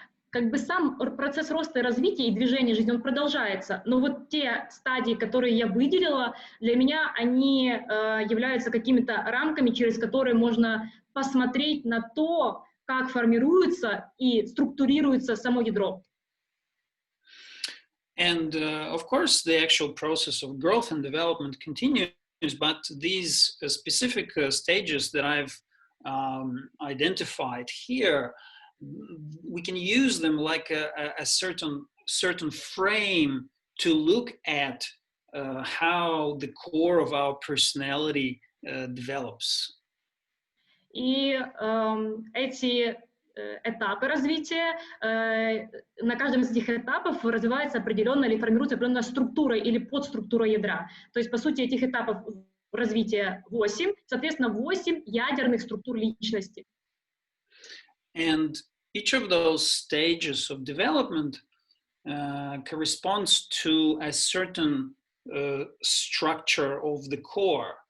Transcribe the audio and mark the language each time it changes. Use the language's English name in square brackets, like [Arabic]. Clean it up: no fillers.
[Russian] Как бы сам процесс роста и развития и движения жизни, он продолжается, но вот те стадии, которые я выделила, для меня они являются какими-то рамками, через которые можно посмотреть на то, как формируется и структурируется само ядро. [English] And of course, the actual process of growth and development continues, but these specific stages that I've identified here, we can use them like a certain frame to look at how the core of our personality develops. [Russian] И эти этапы развития, на каждом из этих этапов развивается определенная или формируется определенная структура или подструктура ядра. То есть, по сути, этих этапов развития 8, соответственно, 8 ядерных структур личности. [English] And each of those stages of development corresponds to a certain structure of the core.